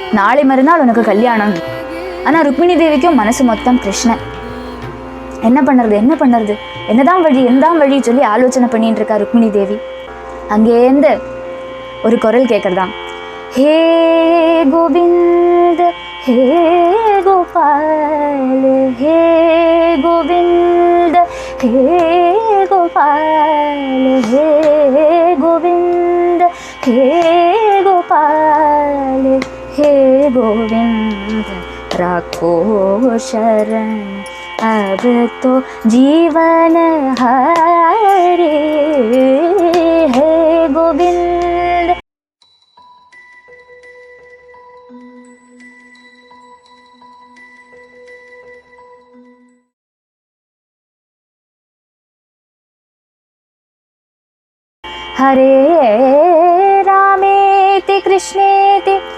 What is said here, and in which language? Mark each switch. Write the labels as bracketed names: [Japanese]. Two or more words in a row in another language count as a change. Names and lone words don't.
[Tamil] நாளை மறுநாள் உனக்கு கல்யாணம். ஆனா ருக்மிணி தேவிக்கும் மனசு மொத்தம் கிருஷ்ணன். என்ன பண்ணுறது, என்னதான் வழி சொல்லி ஆலோசனை பண்ணிட்டு இருக்கா ருக்மிணி தேவி. அங்கேருந்து ஒரு குரல் கேட்கறதாம், [Hindi] हे गोविंद हे गोपाल हे गोविंद हे गोपाल हे गोविंद हे गोपाल हे गोविंद राखो शरण अब तो जीवन हरे हे गोविंद. [Sanskrit] हरे रामेति कृष्णेति